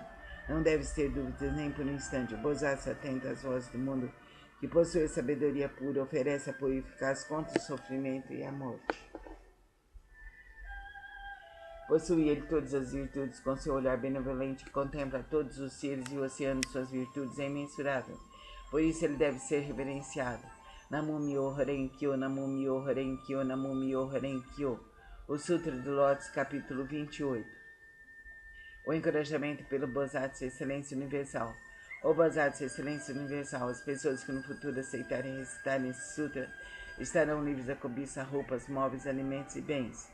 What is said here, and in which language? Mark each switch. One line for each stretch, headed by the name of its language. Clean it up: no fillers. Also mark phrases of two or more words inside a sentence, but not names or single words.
Portuguese: Não deves ter dúvidas nem por um instante. O Bosatsu, atento às vozes do mundo, que possui a sabedoria pura, oferece apoio eficaz contra o sofrimento e a morte. Possui ele todas as virtudes, com seu olhar benevolente, que contempla todos os seres e o oceano de suas virtudes é imensurável. Por isso ele deve ser reverenciado.
Japanese: 南無妙法蓮華経、南無妙法蓮華経、南無妙法蓮華経.
Portuguese: O Sutra do Lótus, capítulo 28. O encorajamento pelo Bosatsu, excelência universal. O Bosatsu, excelência universal. As pessoas que no futuro aceitarem e recitarem esse sutra estarão livres da cobiça, roupas, móveis, alimentos e bens.